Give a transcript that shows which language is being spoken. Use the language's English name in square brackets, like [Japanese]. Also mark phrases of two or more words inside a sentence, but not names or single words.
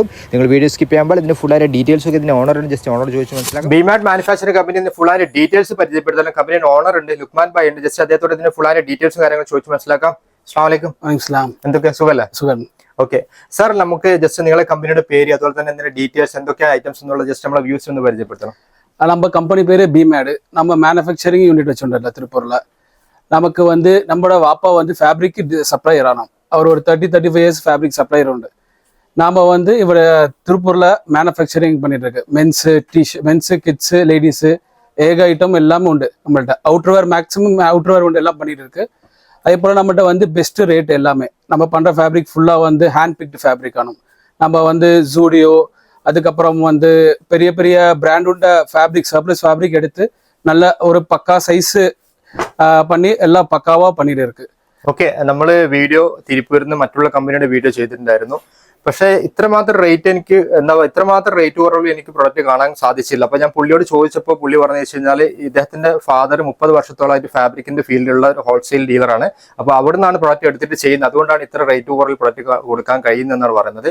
[Malayalam] നിങ്ങൾ വീഡിയോ സ്കിപ്പ് ചെയ്യുമ്പോൾ ഇതിന് ഫുൾ ആയ ഡീറ്റെയിൽസ് ഒക്കെ ഇതിന്റെ ഓണറോട് ചോദിച്ച് മനസ്സിലാക്കാം. ബിമാഡ് [English] manufacturing company full [Malayalam] ആയ ഡീറ്റെയിൽസ് പരിചയപ്പെടുത്താൻ കമ്പനിയുടെ ഓണർ ഉണ്ട്, ലുക്മാൻ ഭായ് ഉണ്ട്. ജസ്റ്റ് അദ്ദേഹത്തോട് ഇതിന്റെ ഫുൾ ആയ ഡീറ്റെയിൽസും കാര്യങ്ങൾ ചോദിച്ച് മനസ്സിലാക്കാം. [Arabic] السلام عليكم. [Malayalam] എന്തൊക്കെ സുഖല്ലേ? സുഖം. [English] okay sir, [Malayalam] നമുക്ക് ജസ്റ്റ് നിങ്ങളെ കമ്പനിയുടെ പേര് അതുപോലെ തന്നെ ഇതിന്റെ ഡീറ്റെയിൽസ് എന്തൊക്കെയാണ് ഐറ്റംസ് എന്നുള്ളത് ജസ്റ്റ് നമ്മളെ വ്യൂസ് ഒന്ന് പരിചയപ്പെടുത്തണം. [Tamil] நம்ம கம்பெனி பேரு பிமேடு. நம்ம [English] manufacturing unit [Tamil] வச்சுருந்தோம்ல திருப்பூர்ல. நமக்கு வந்து நம்மளோட வாப்பா வந்து [English] fabric supplier [Tamil] ஆனோம். அவர் ஒரு 30-35 [English] years fabric supplier [Tamil] உண்டு. நாம வந்து இவர் திருப்பூர்ல மேனுஃபேக்சரிங் பண்ணிட்டு இருக்கு. [English] mens kids ladies [Tamil] ஏக ஐட்டம் எல்லாமே உண்டு நம்மள்ட்ட. [English] outerwear maximum outerwear [Tamil] உண்டு, எல்லாம் பண்ணிட்டு இருக்கு. அதே போல நம்மகிட்ட வந்து [English] best rate [Tamil] எல்லாமே. நம்ம பண்ற ஃபேப்ரிக் ஃபுல்லா வந்து [English] hand picked fabric [Tamil] ஆனும். நம்ம வந்து ஜூடியோ, அதுக்கப்புறம் வந்து பெரிய பெரிய பிராண்டுண்ட [English] fabric surplus fabric [Tamil] எடுத்து நல்ல ஒரு பக்கா சைஸ் பண்ணி எல்லாம் പക്കാവാ பண்ணிட்டு இருக்கு. [Malayalam] ഓക്കെ, നമ്മള് വീഡിയോ തിരുപ്പൂരിന്ന് മറ്റുള്ള കമ്പനിയുടെ വീഡിയോ ചെയ്തിട്ടുണ്ടായിരുന്നു. പക്ഷേ ഇത്രമാത്രം റേറ്റ് എനിക്ക് ഇത്രമാത്രം റേറ്റ് കുറവ് എനിക്ക് പ്രൊഡക്റ്റ് കാണാൻ സാധിച്ചില്ല. അപ്പൊ ഞാൻ പുള്ളിയോട് ചോദിച്ചപ്പോൾ പുള്ളി പറഞ്ഞു വെച്ച് കഴിഞ്ഞാൽ ഇദ്ദേഹത്തിന്റെ ഫാദർ 30 വർഷത്തോളമായിട്ട് ഫാബ്രിക്കിന്റെ ഫീൽഡിലുള്ള ഒരു ഹോൾസെയിൽ ഡീലറാണ്. അപ്പൊ അവിടെ നിന്നാണ് പ്രൊഡക്റ്റ് എടുത്തിട്ട് ചെയ്യുന്നത്. അതുകൊണ്ടാണ് ഇത്ര റേറ്റ് കുറവിൽ പ്രൊഡക്റ്റ് കൊടുക്കാൻ കഴിയുന്നതെന്നാണ് പറയുന്നത്.